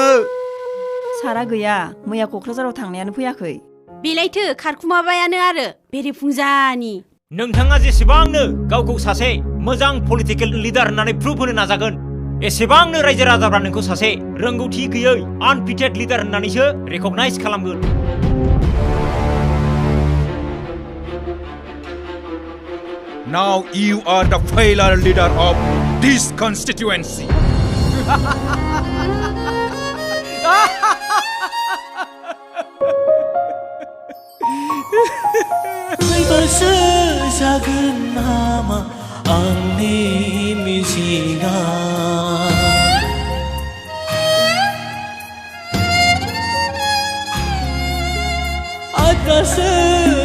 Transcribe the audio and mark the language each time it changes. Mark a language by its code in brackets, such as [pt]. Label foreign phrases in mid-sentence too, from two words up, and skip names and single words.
[brx] सारा गैया, मैया क'क्राझाराव थांनायानो फैयाखै। बेलायथो खारखुमाबायानो आरो बेरेफुंजानि। नोंथाङा जेसेबांनो गावखौ सासे मोजां [en] political leader [brx] होननानै प्रुभ होनो नाजागोन एसेबांनो रायजो राजाफ्रा नोंखौ सासे रोंगौथि गैयै [en] unfitted leader [brx] होननानैसो रेकगनाइज खालामगोन। [en] Now you are the failure leader of this constituency. [brx] फैबासो जागोन नामा आंनि मिजिंआ आद्रासो